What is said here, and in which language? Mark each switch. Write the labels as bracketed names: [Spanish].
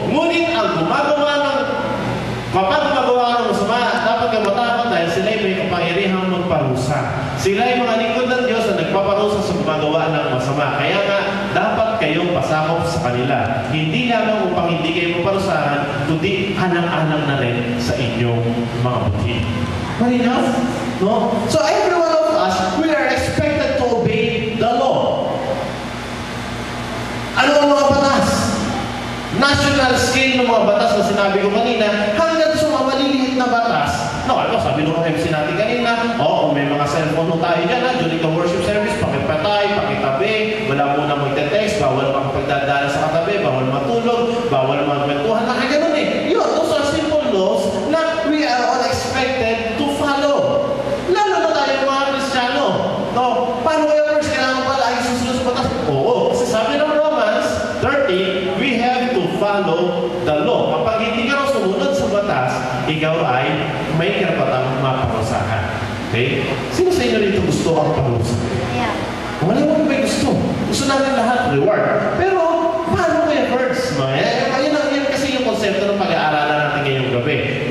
[Filipino] Ngunit ang kapag gumagawa ng masama, dapat kang matakot dahil sila yung may kapangyarihang magparusa. Sila yung mga lingkod ng Diyos na nagpaparusa sa gumagawa ng masama. Kaya nga, dapat kayong pasakop sa kanila. Hindi lamang upang hindi kayo maparusahan, kundi hanang-anang na rin sa inyong mga buti. Malinaw? No? [English] So every one of us, we are expected to obey the law. [Filipino] Ano ang mga batas? National scale ng mga batas na sinabi ko kanina, hanggang sa mga maliliit na batas. No, sabi nung MC natin kanina, may mga cellphone tayo dyan, [English] during the worship service, [Filipino] pakipatay, pakitabi, wala muna magte-text, bawal makapagdadala sa katabi, bawal matulog, bawal magkwentuhan, ganun eh. [English] Yun, those are simple laws na we are all expected to follow. [Filipino] Lalo na tayo mga Kristiyano. No, paano kaya first, kailangan pa lagi susunod sa batas? Oo, kasi sabi ng [English] Romans 13, we have to follow the law. [Filipino] Kapag hindi ka sumunod sa batas, ikaw ay may karapatang maparusahan. Okay? Sino sa inyo rito gusto ang parusahan? [English] Yeah. [Filipino] Wala mo may gusto. Gusto natin lahat reward. Pero, paano kaya first? No? Yan kasi yung konsepto ng pag-aaralan natin ngayong gabi.